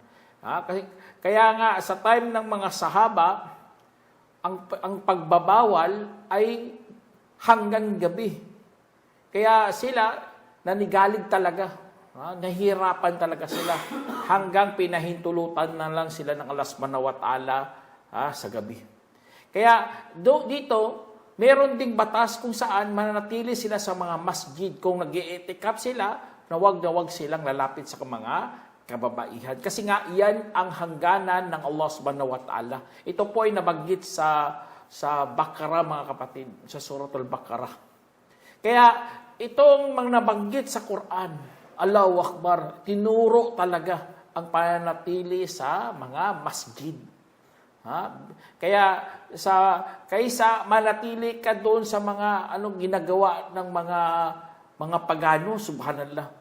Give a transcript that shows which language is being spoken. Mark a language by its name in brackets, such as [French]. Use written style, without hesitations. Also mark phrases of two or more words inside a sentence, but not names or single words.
[Filipino] Kaya nga sa time ng mga sahaba, ang pagbabawal ay hanggang gabi. Kaya sila nanigalig talaga, nahihirapan talaga sila hanggang pinahintulutan na lang sila ng Allah [Arabic] سبحانه وتعالى [Filipino] sa gabi. Kaya dito, meron ding batas kung saan mananatili sila sa mga masjid. Kung nag-i-i'tikaf sila, na wag silang lalapit sa mga kababaihan. Kasi nga, yan ang hangganan ng Allah [Arabic] سبحانه وتعالى. [Filipino] Ito po ay nabanggit sa Baqarah, mga kapatid, sa Suratul Baqarah. Kaya, itong mga nabanggit sa Quran, [Arabic] الله أكبر, [Filipino] tinuro talaga ang pananatili sa mga masjid. Kaya, kaysa manatili ka doon sa mga ginagawa ng mga pagano, subhanallah.